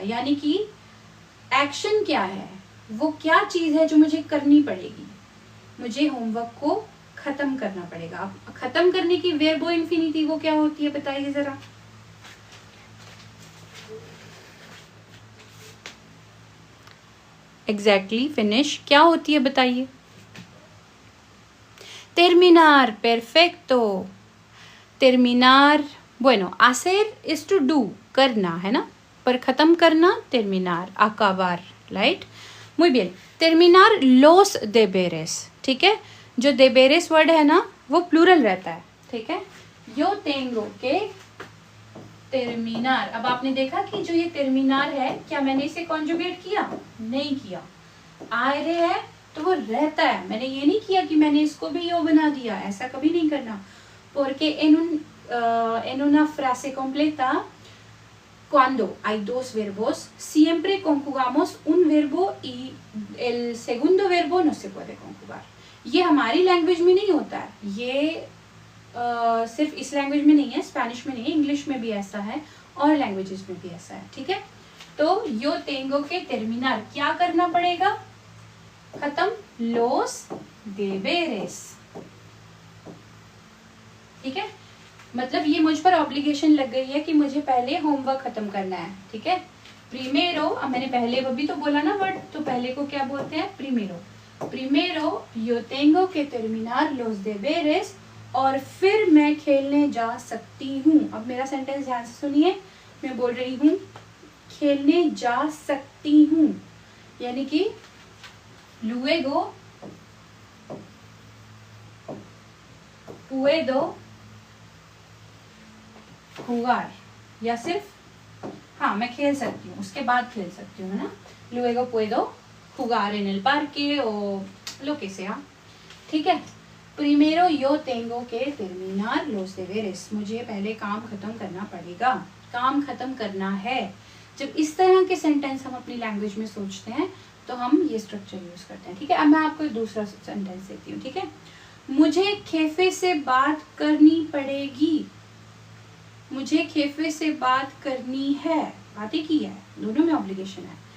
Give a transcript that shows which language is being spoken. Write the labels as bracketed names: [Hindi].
[Hindi] यानी कि एक्शन क्या है, वो क्या चीज है जो मुझे करनी पड़ेगी, मुझे होमवर्क को खत्म करना पड़ेगा। अब खत्म करने की वर्बो इंफिनिटिव क्या होती है बताइए जरा। एग्जैक्टली फिनिश क्या होती है बताइए। [Spanish] terminar, perfecto, terminar, bueno, [English] hacer is to do, [Hindi] करना है ना, पर खत्म करना [Spanish] terminar, acabar, right? muy bien, terminar los deberes, [Hindi] ठीक है। जो deberes वर्ड है ना वो प्लूरल रहता है, ठीक है। [Spanish] yo tengo que terminar, [Hindi] अब आपने देखा कि जो ये terminar है, क्या मैंने इसे कॉन्जुगेट किया, नहीं किया। आ रहे है तो वो रहता है, मैंने ये नहीं किया कि मैंने इसको भी यो बना दिया, ऐसा कभी नहीं करना। [Spanish] porque en una frase completa cuando hay dos verbos siempre conjugamos un verbo y el segundo verbo no se puede conjugar। [Hindi] ये हमारी लैंग्वेज में नहीं होता है, ये सिर्फ इस लैंग्वेज में नहीं है, स्पेनिश में नहीं है, इंग्लिश में भी ऐसा है और लैंग्वेजेस में भी ऐसा है, ठीक है। तो यो तेंगो के टर्मिनर क्या करना पड़ेगा, खत्म, los deberes, ठीक है। मतलब ये मुझ पर ऑब्लिगेशन लग गई है कि मुझे पहले होमवर्क खत्म करना है, ठीक है। प्रीमेरो, अब मैंने पहले भी तो बोला ना वर्ड, तो पहले को क्या बोलते हैं, प्रीमेरो। प्रीमेरो [Spanish] yo tengo que terminar los deberes [Hindi] और फिर मैं खेलने जा सकती हूँ। अब मेरा सेंटेंस ध्यान से सुनिए, मैं बोल रही हूँ खेलने जा सकती हूँ, यानी कि [Spanish] luego puedo jugar, [Hindi] या सिर्फ हाँ मैं खेल सकती हूँ, उसके बाद खेल सकती हूँ ना। [Spanish] luego puedo jugar en el parque o lo que sea, [Hindi] ठीक है। [Spanish] primero yo tengo que terminar los deberes, [Hindi] मुझे पहले काम खत्म करना पड़ेगा, काम खत्म करना है। जब इस तरह के सेंटेंस हम अपनी लैंग्वेज में सोचते हैं तो हम ये स्ट्रक्चर यूज करते हैं, ठीक है। अब मैं आपको एक दूसरा सेंटेंस देती हूँ, ठीक है। मुझे खेफे से बात करनी पड़ेगी, मुझे खेफे से बात करनी है, बातें की है, दोनों में ऑब्लिगेशन है।